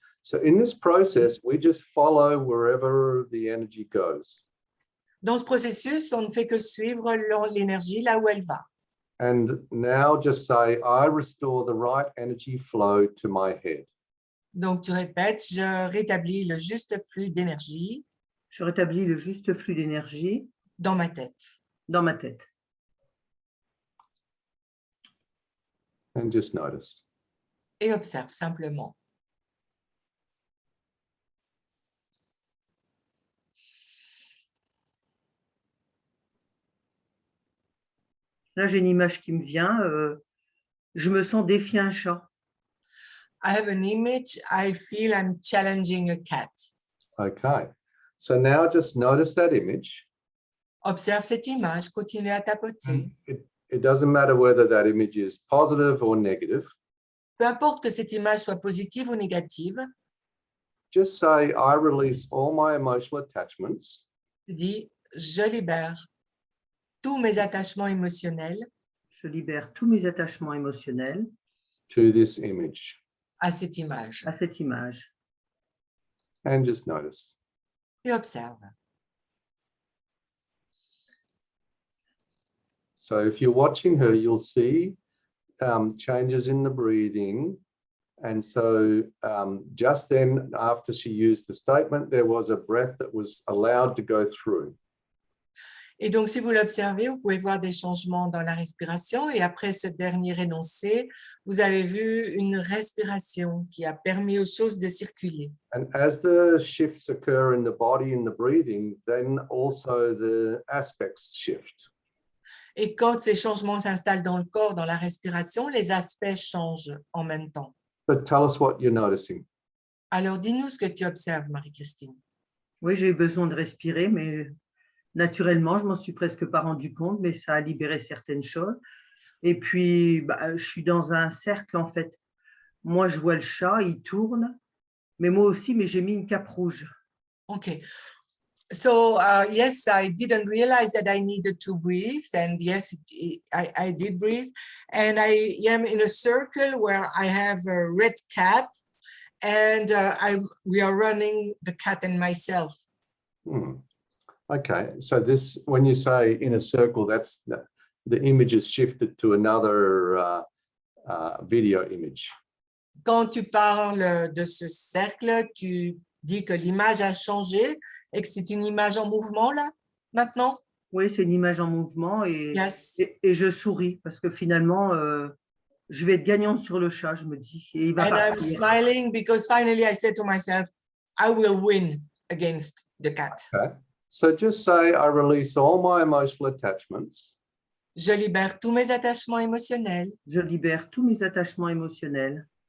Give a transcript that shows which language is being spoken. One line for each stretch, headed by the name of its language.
English: So in this process, we just follow wherever the energy goes.
French: Dans ce processus, on ne fait que suivre l'énergie là où elle va.
English: And now just say, I restore the right energy flow to my head.
French: Donc, tu répètes, je rétablis le juste flux d'énergie Je rétablis le juste flux d'énergie dans ma tête. dans ma tête.
English: And just notice.
French: Et observe simplement. Là, j'ai une image qui me vient. Je me sens défier un chat.
English: I have an image. I feel I'm challenging a cat. Okay. So now just notice that image.
French: Observe cette image, continue à tapoter.
English: It doesn't matter whether that image is positive or negative.
French: Peu importe que cette image soit positive ou négative,
English: Just say, I release all my emotional attachments
French: tu dis, je libère tous mes attachements émotionnels Je libère tous mes attachements émotionnels
English: to this image.
French: à cette image. à cette image.
English: And just notice.
French: Et observe.
English: So if you're watching her, you'll see changes in the breathing. And so just then, after she used the statement, there was a breath that was allowed to go through.
French: Et donc, si vous l'observez, vous pouvez voir des changements dans la respiration. Et après ce dernier énoncé, vous avez vu une respiration qui a permis aux choses de circuler.
English: And as the shifts occur in the body and the breathing, then also the aspects shift.
French: Et quand ces changements s'installent dans le corps, dans la respiration, les aspects changent en même temps.
English: So tell us what you're noticing.
French: Alors, dis-nous ce que tu observes, Marie-Christine. Oui, j'ai eu besoin de respirer, mais naturellement, je m'en suis presque pas rendu compte, mais ça a libéré certaines choses. Et puis, je suis dans un cercle, en fait. Moi, je vois le chat, il tourne, mais moi aussi, mais j'ai mis une cape rouge.
English: Okay. So, yes, I didn't realize that I needed to breathe. And yes, I did breathe. And I am in a circle where I have a red cap. And we are running, the cat and myself. Okay, so this, when you say in a circle, that's the image is shifted to another video image.
French: Quand tu parles de ce cercle, tu dis que l'image a changé et que c'est une image en mouvement là, maintenant? Oui, c'est une image en mouvement et,
English: Yes.
French: et je souris parce que finalement, je vais être gagnante sur le chat, je me dis, et il va
English: And I'm
French: partir.
English: smiling because finally I said to myself, I will win against the cat. Okay, so just say I release all my emotional attachments.
French: Je libère tous mes attachements émotionnels Je libère tous mes attachements émotionnels